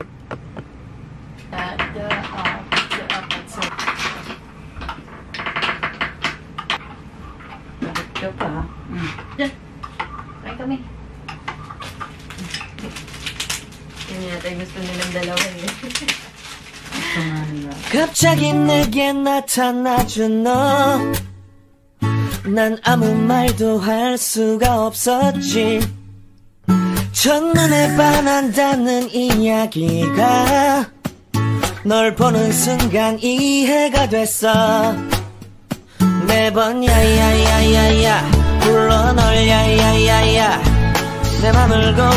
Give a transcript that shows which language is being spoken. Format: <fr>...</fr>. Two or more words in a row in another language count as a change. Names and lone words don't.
<tl>Ito pa. Try kami. Yan yata yung gusto nilang dalawa eh.</tl> <ko>갑자기 내게 나타나준 너 난 아무 말도 할 수가 없었지 첫눈에 반한다는 이야기가 널 보는 순간 이해가 됐어 매번 야야야야야 불러 널 야야야야 내 맘을</ko>